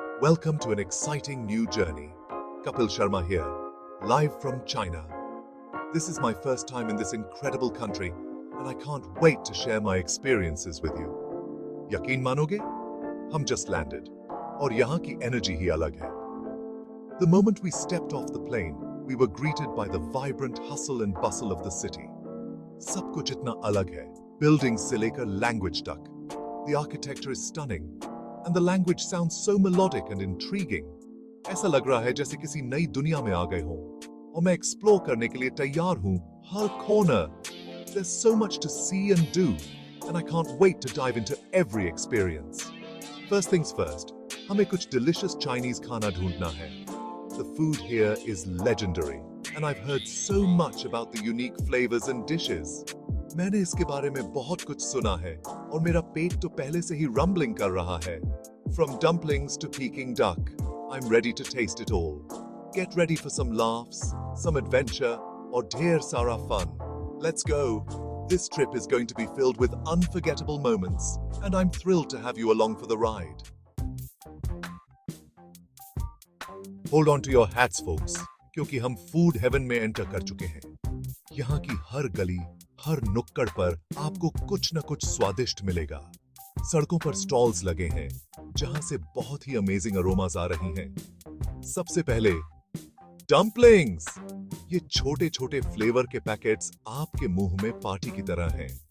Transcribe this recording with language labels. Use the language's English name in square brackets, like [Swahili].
[English] Welcome to an exciting new journey. Kapil Sharma here, live from China. This is my first time in this incredible country, and I can't wait to share my experiences with you. [Hindi] यकीन मानोगे? हम just landed, और यहाँ की energy ही अलग है. [English] The moment we stepped off the plane, we were greeted by the vibrant hustle and bustle of the city. [Hindi] सब कुछ इतना अलग है, buildings से लेकर language तक. [English] The architecture is stunning, and the language sounds so melodic and intriguing. [Hindi] ऐसा लग रहा है जैसे किसी नई दुनिया में आ गए हों, और मैं एक्सप्लोर करने के लिए तैयार हूं हर corner. [English] There's so much to see and do, and I can't wait to dive into every experience. First things first, [Hindi] हमें कुछ delicious Chinese खाना ढूंढना है. [English] The food here is legendary, and I've heard so much about the unique flavors and dishes. [Hindi] मैंने इसके बारे में बहुत कुछ सुना है, और मेरा पेट तो पहले से ही rumbling कर रहा है. [English] From dumplings to Peking duck, I'm ready to taste it all. Get ready for some laughs, some adventure, [Hindi] और ढेर सारा [English] fun. Let's go. This trip is going to be filled with unforgettable moments, and I'm thrilled to have you along for the ride. Hold on to your hats, folks, [Hindi] क्योंकि हम food heaven में enter कर चुके हैं. यहाँ की हर गली, हर नुक्कड़ पर आपको कुछ न कुछ स्वादिष्ट मिलेगा. सड़कों पर स्टॉल्स लगे हैं, जहां से बहुत ही अमेजिंग अरोमास आ रही हैं. सबसे पहले डम्पलिंग्स. ये छोटे छोटे फ्लेवर के पैकेट्स आपके मुंह में पार्टी की तरह हैं.